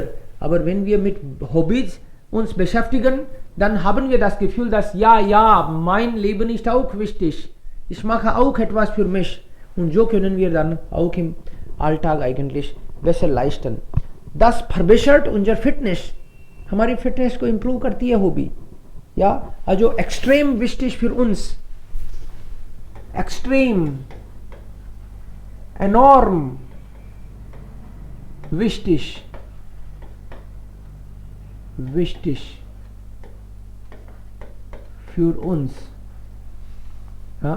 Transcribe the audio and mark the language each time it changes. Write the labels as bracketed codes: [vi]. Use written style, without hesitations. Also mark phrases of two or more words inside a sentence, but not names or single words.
[de] Aber wenn wir mit Hobbys uns beschäftigen, dann haben wir das Gefühl, dass ja, mein Leben ist auch wichtig. Ich mache auch etwas für mich. Und so können wir dann auch im Alltag eigentlich besser leisten. Das verbessert unser Fitness. [hi] हमारी फिटनेस को इम्प्रूव करती है हॉबी. [de] Ja, also extrem wichtig für uns. Extrem. Enorm. Wichtig. Wichtig. Für uns. Ja.